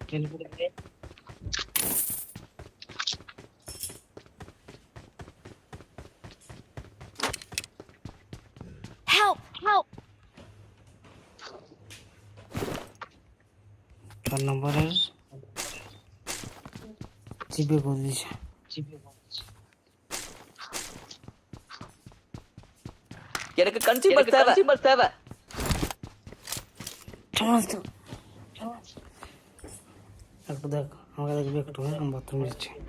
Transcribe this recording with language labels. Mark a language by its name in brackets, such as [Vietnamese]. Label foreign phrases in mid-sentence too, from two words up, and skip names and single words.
[English] Help! Help! [Bangla] 4 নম্বরের জিপে করে দিয়েছে। [Tamil] எனக்கு கன்சியூமர் தேவை [Bangla] সমস্ত একটু দেখ আমাকে দেখবি একটু আমি বাথরুম যাচ্ছি।